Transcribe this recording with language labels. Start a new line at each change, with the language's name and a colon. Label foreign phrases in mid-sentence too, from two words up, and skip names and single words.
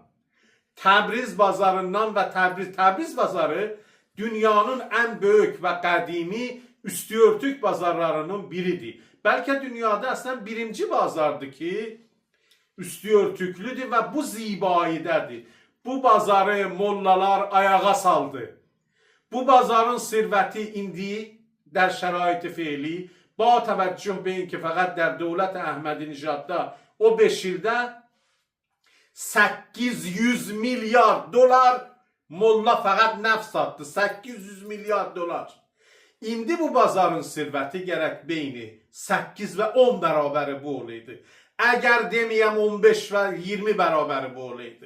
Azerbaijani: Təbriz bazarından və Təbriz bazarı dünyanın ən böyük və qədimi üstüörtük bazarlarının biridir. Bəlkə dünyada əslən birinci bazardır ki, üstüörtüklüdür və bu zibayidədir. Bu bazarı mollalar ayağa saldı. Bu bazarın sirvəti indi
Persian: در شرایط فعلی با توجه به اینکه فقط در دولت احمدی نژادda
Azerbaijani: o 5 ildə 800 milyar dolar molla fəqət neft sattı. 800 milyar dolar. İndi bu bazarın sirvəti gərək beyni 8 və 10 bərabəri bu olaydı. Əgər deməyəm 15 və 20 bərabəri bu olaydı.